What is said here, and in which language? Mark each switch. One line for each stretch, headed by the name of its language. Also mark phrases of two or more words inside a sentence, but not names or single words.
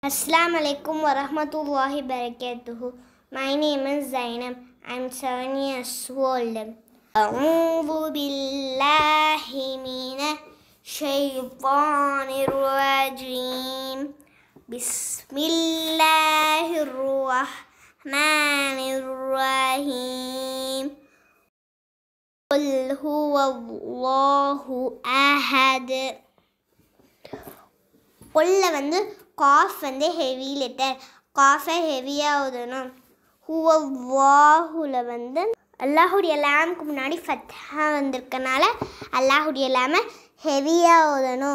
Arabic: السلام عليكم ورحمة الله وبركاته.
English: My name is Zainab. I'm 7 years old.
Arabic: أعوذ بالله من الشيطان الرجيم. بسم الله الرحمن الرحيم. قل هو الله أحد.
Tamil: கொல்ல காஃப்
English: heavy letter,
Tamil: காஃபை ஹெவியாக ஓதணும். ஹுவல்லாஹுல அல்லாஹுடைய லாமுக்கு முன்னாடி ஃபத்ஹா வந்திருக்கனால அல்லாஹுடைய லாமை ஹெவியாக ஓதணும்.